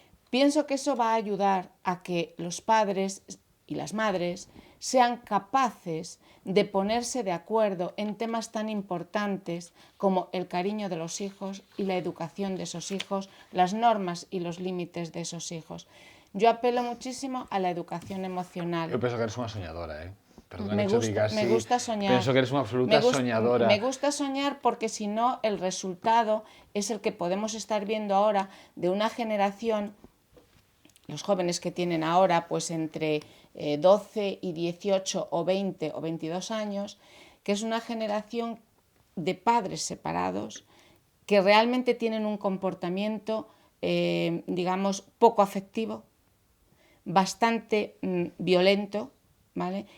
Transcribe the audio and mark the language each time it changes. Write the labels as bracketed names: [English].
[Spanish] Pienso que eso va a ayudar a que los padres y las madres sean capaces de ponerse de acuerdo en temas tan importantes como el cariño de los hijos y la educación de esos hijos, las normas y los límites de esos hijos. Yo apelo muchísimo a la educación emocional. [Galician] Eu penso que eres unha soñadora, [Spanish] Perdona me que te diga así. Me gusta soñar. [Galician] Penso que eres unha absoluta soñadora. [Spanish] Me gusta soñar porque si no el resultado es el que podemos estar viendo ahora de una generación, los jóvenes que tienen ahora pues entre 12 y 18 o 20 o 22 años, que es una generación de padres separados que realmente tienen un comportamiento, digamos, poco afectivo, bastante violento, ¿vale?